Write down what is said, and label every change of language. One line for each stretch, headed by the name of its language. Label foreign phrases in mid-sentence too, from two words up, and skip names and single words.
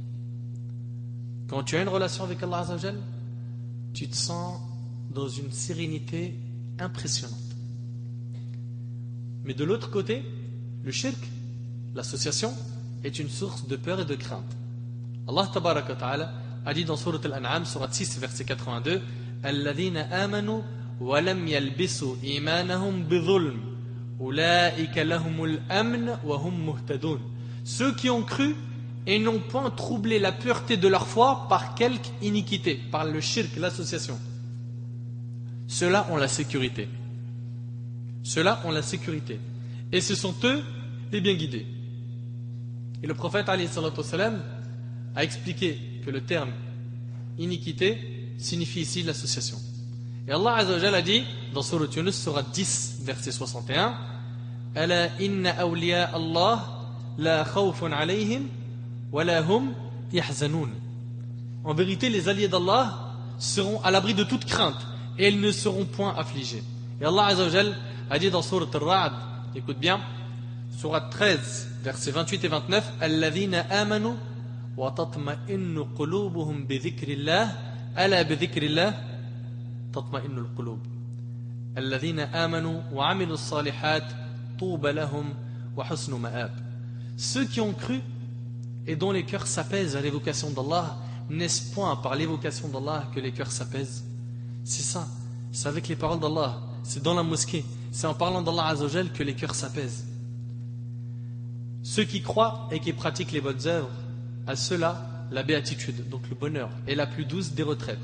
French: Quand tu as une relation avec Allah Azzawajal, tu te sens dans une sérénité impressionnante. Mais de l'autre côté, le shirk, l'association, est une source de peur et de crainte. Allah
Arabic: تبارك وتعالى
French: a dit dans Surat Al-An'am, Surat 6, verset 82,
Arabic: الذين آمنوا ولم يلبسوا إيمانهم بظلم أولئك لهم الأمن وهم مهتدون.
French: Ceux qui ont cru et n'ont point troublé la pureté de leur foi par quelque iniquité, par le shirk, l'association. Ceux-là ont la sécurité. Ceux-là ont la sécurité. Et ce sont eux les bien guidés. Et le prophète
Arabic: عليه الصلاة والسلام
French: a expliqué que le terme iniquité signifie ici l'association. Et Allah
Arabic: عز وجل
French: a dit dans Surat Yunus, Surat 10, verset 61,
Arabic: ألا إن أولياء الله لا خوف عليهم ولا هم يحزنون.
French: En vérité, les alliés d'Allah seront à l'abri de toute crainte et ils ne seront point affligés. Et Allah
Arabic: عز وجل
French: a dit dans Surat Al-Ra'd, écoute bien, Surat 13, versets 28 et 29,
Arabic: الذين آمنوا وتطمئن قلوبهم بذكر الله ألا بذكر الله تطمئن القلوب. الذين آمنوا وعملوا الصالحات طوبى لهم وحسن مآب.
French: Ceux qui ont cru et dont les cœurs s'apaisent à l'évocation d'Allah, n'est-ce point par l'évocation d'Allah que les cœurs s'apaisent? C'est ça, c'est avec les paroles d'Allah, c'est dans la mosquée, c'est en parlant d'Allah Azzawajal que les cœurs s'apaisent. Ceux qui croient et qui pratiquent les bonnes œuvres, à ceux-là, la béatitude, donc le bonheur, est la plus douce des retraites.